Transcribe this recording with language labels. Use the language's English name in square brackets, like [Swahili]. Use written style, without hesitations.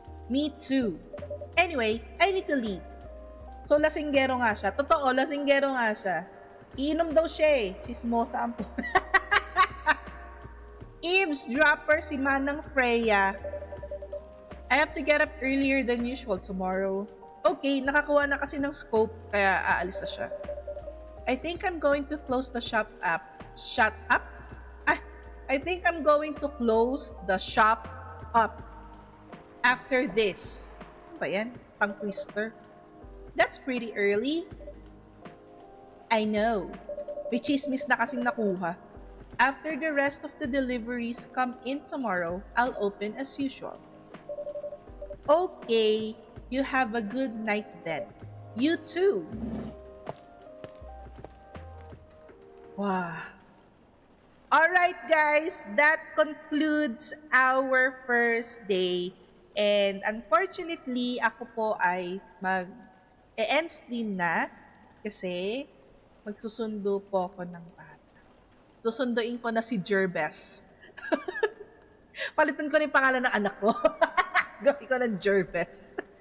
[English] Me too. Anyway, I need to leave. So, [Filipino] lasinggero nga siya. Totoo, lasinggero nga siya. Iinom daw siya eh. Chismosa ang po. Eavesdropper si Manang Freya. [English] I have to get up earlier than usual tomorrow. [Filipino] Okay, nakakuha na kasi ng scope, kaya aalis na siya. [English] I think I'm going to close the shop up. Shut up? I think I'm going to close the shop up after this. [Filipino] Ano ba yan? [English] Tongue twister. That's pretty early. I know. [Filipino] May chismis na kasing nakuha. [English] After the rest of the deliveries come in tomorrow, I'll open as usual. Okay, you have a good night then. You too. Wow. Alright guys, that concludes our first day. [Filipino] And unfortunately, ako po ay mag-end stream na kasi magsusundo po ako ng bata. Susunduin ko na si Jerbes. Palitan ko na yung pangalan ng anak ko. Gawin ko ng Jerbes.